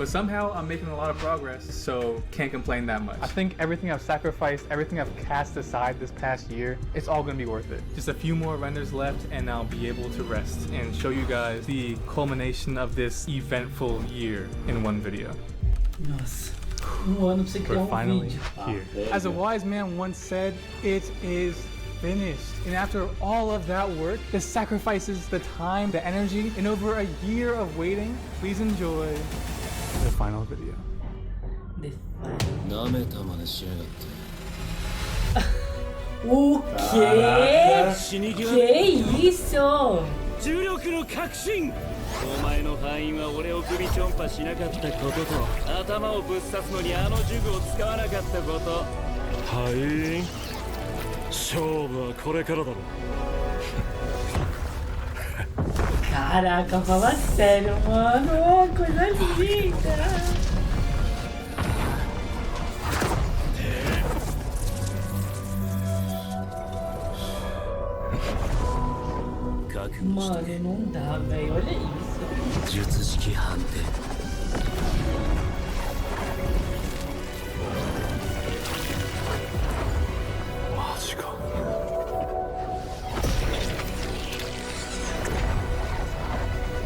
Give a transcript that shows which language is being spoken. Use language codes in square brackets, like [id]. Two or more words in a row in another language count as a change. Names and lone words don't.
[en] But somehow I'm making a lot of progress, so can't complain that much. I think everything I've sacrificed, everything I've cast aside this past year, it's all gonna be worth it. Just a few more renders left and I'll be able to rest and show you guys the culmination of this eventful year in one video. [pt] Nossa. Ano pra você criar [en] We're finally [pt] vídeo. [en] here. As a wise man once said, it is finished. And after all of that work, the sacrifices, the time, the energy, and over a year of waiting, please enjoy the final video. [pt] O quê? Que isso? [ja] 重力の革新お前の敗因は俺を首ちょんぱしなかったことと頭をぶっ刺すのにあの呪具を使わなかったこと敗因勝負はこれからだろ [pt] Caraca, fala sério, mano. Coisa linda. Mano, não dá, velho. Olha isso. [ja] 術式判定マジか